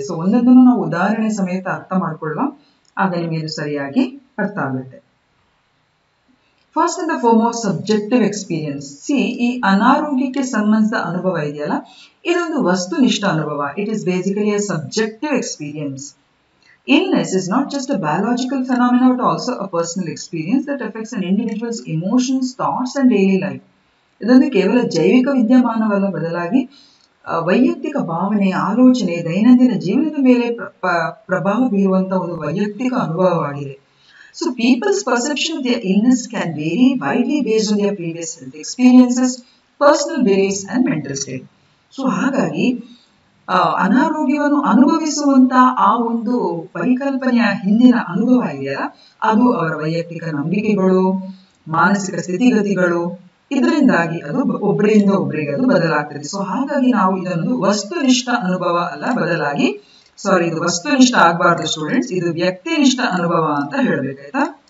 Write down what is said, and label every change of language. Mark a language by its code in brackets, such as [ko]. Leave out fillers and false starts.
[kn] So ಒಂದೊಂದನ್ನು ನಾವು ಉದಾಹರಣೆ ಸಮೇತ ಅರ್ಥ ಮಾಡ್ಕೊಳ್ಳುವ, ಆಗ ನಿಮಗೆ ಇದು ಸರಿಯಾಗಿ ಅರ್ಥ ಆಗುತ್ತೆ. [en] First and foremost subjective experience. [kn] ಈ ಅನಾರೋಗ್ಯಕ್ಕೆ ಸಂಬಂಧಿಸಿದ ಅನುಭವ ಇದೆಯಲ್ಲ, ಇದೊಂದು ವಸ್ತುನಿಷ್ಠ ಅನುಭವ. [en] It is basically a subjective experience. Illness is not just a biological phenomenon but also a personal experience that affects an individual's emotions, thoughts and daily life. [kn] ಇದೊಂದು ಕೇವಲ ಜೈವಿಕ ವಿದ್ಯಮಾನವಲ್ಲ, ಬದಲಾಗಿ ವೈಯಕ್ತಿಕ ಭಾವನೆ, ಆಲೋಚನೆ, ದೈನಂದಿನ ಜೀವನದ ಮೇಲೆ ಪ್ರಭಾವ ಬೀರುವಂತಹ ಒಂದು ವೈಯಕ್ತಿಕ ಅನುಭವವಾಗಿದೆ. [en] So people's perception of their illness can vary widely based on their previous health experiences, personal beliefs and mental state. [kn] So ಹಾಗಾಗಿ ಅನಾರೋಗ್ಯವನ್ನು ಅನುಭವಿಸುವಂತ ಆ ಒಂದು ಪರಿಕಲ್ಪನೆಯ ಹಿಂದಿನ ಅನುಭವ ಇದೆಯಲ್ಲ, ಅದು ಅವರ ವೈಯಕ್ತಿಕ ನಂಬಿಕೆಗಳು, ಮಾನಸಿಕ ಸ್ಥಿತಿಗತಿಗಳು, ಇದರಿಂದಾಗಿ ಅದು ಒಬ್ಬರಿಂದ ಒಬ್ಬರಿಗೆ ಅದು ಬದಲಾಗ್ತದೆ. ಸೊ ಹಾಗಾಗಿ ನಾವು ಇದೊಂದು ವಸ್ತುನಿಷ್ಠ ಅನುಭವ ಅಲ್ಲ, ಬದಲಾಗಿ ಇದು ವಸ್ತುನಿಷ್ಠ ಆಗಬಾರ್ದು ಸ್ಟೂಡೆಂಟ್ಸ್, ಇದು ವ್ಯಕ್ತಿನಿಷ್ಠ ಅನುಭವ ಅಂತ ಹೇಳ್ಬೇಕಾಯ್ತಾ.